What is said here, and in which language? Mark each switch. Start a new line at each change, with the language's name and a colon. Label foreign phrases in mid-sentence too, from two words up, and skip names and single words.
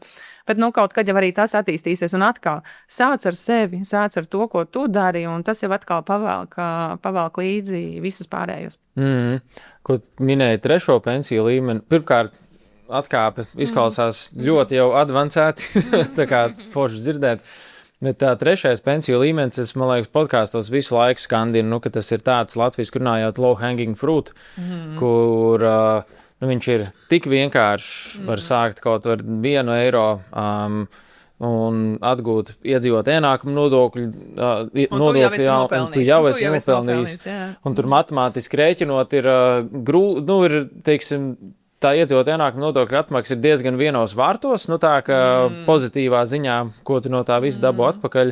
Latvian: Bet kaut kad jau arī tas attīstīsies un atkal sāc ar sevi, sāc ar to, ko tu dari, un tas jau atkal pavelk līdzi visus pārējos. Ko minēji trešo pensiju līmeni, pirmkārt, atkāpe izklausās ļoti jau advancēti, tā kā forši dzirdēt. Bet tā trešais pensiju līmenis, es, man liekas, podkāstos visu laiku skandinu, ka tas ir tāds Latvijas, kur runājot
English: low hanging fruit,
Latvian: kur viņš ir tik vienkārši, var sākt kaut ar 1 eiro un atgūt iedzīvot ienākumu nodokļu, un tu jau esi nopelnījis. Un tur matemātiski rēķinot ir ir, teiksim, tā iedzīvot ienākumu nodokļu atmaksa ir diezgan vienos vārtos, tā ka pozitīvā ziņā, ko tu no tā visu dabū atpakaļ.